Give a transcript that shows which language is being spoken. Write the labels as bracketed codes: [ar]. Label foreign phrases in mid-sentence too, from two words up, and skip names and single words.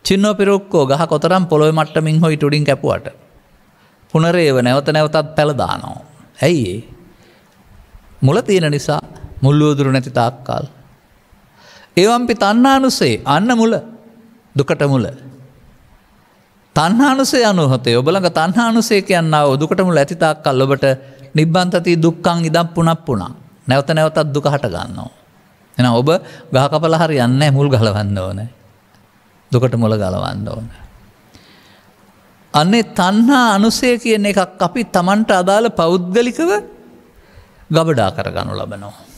[pi] චින්නෝ පිරුක්කෝ [si] ගහ කොතරම් පොළොවේ මට්ටමින් හොයි උඩින් කැපුවට පුනරේව නැවත නැවතත් පැල දානවා. ඇයි ඒ? මුල තියෙන නිසා, මුල් උදුරු නැති තාක්කල්. [pi] එවම්පි තණ්හානුසේ [si] අන්න මුල, දුකට මුල. [pi] තණ්හානුසේ අනුහතේ [si] ඔබ ළඟ තණ්හානුසේ කියනවා දුකට මුල ඇති තාක්කල් ඔබට [pi] නිබ්බන්තති දුක්ඛං ඉදම් පුනප්පුනං. [si] නැවත නැවතත් දුක හට ගන්නවා. එහෙනම් ඔබ ගහ කපලා හරියන්නේ නැහැ, මුල් ගලවන්න ඕනේ. දුකට මුල ගලවන්න ඕනේ. අනේ තණ්හා අනුසය කියන එකක් අපි Tamanට අදාළ පෞද්ගලිකව ගබඩා කරගනු ලබනවා.